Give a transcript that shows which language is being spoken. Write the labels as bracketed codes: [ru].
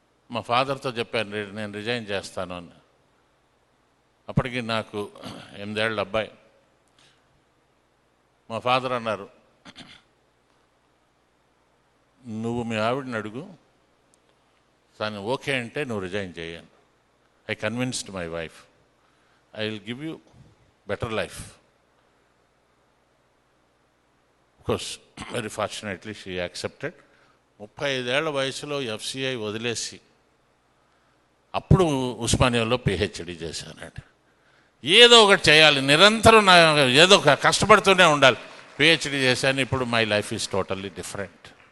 [te] మా ఫాదర్తో చెప్పాను, నేను రిజైన్ చేస్తాను అని. అప్పటికి నాకు 8 ఏళ్ళ అబ్బాయి. మా ఫాదర్ అన్నారు, నువ్వు మీ ఆవిడని అడుగు, తను ఓకే అంటే నువ్వు రిజైన్ చేయను. [en] I convinced my wife, I will give you better life. Of course, very fortunately she accepted. [te] 35 ఏళ్ల వయసులో FCI వదిలేసి అప్పుడు ఉస్మానియాలో PhD చేశానండి. ఏదో ఒకటి చేయాలి, నిరంతరం ఏదో కష్టపడుతూనే ఉండాలి. PhD చేశాను. [en] ఇప్పుడు my life is totally different.